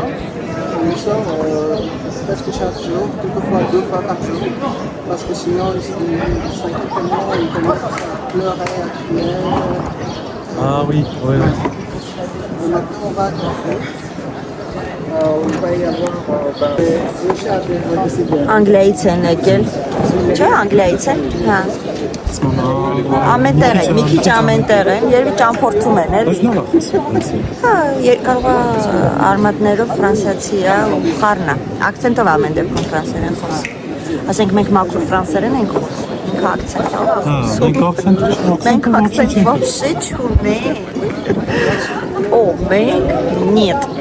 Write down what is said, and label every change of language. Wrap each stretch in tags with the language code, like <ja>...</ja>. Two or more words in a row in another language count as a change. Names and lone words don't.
<fr>On sort presque chaque jour, quelquefois 2 fois par jour. Parce que sinon, ils s'inquiètent tellement, ils commencent à pleurer, à crier. Ah oui, ouais. Et maintenant, on va à Corfou. On va y avoir le chat de décider.</fr> <hy>Անգլիայից են եկել։ Չէ, անգլիայից են։ Հա։ Ամենտեղ են, մի քիչ ամենտեղ են, երևի ճամփորդում են, էլի։ Հա, կարող է արմատներով ֆրանսիացի է ու խառնա։ Ակցենտով ամեն դեպքում ֆրանսերեն խոսում։ Ասենք մենք մաքուր ֆրանսերեն ենք խոսում։ Ինքը ակցենտ է։ Մենք ակցենտ вообще չունենք։ О, մենք нет։</hy>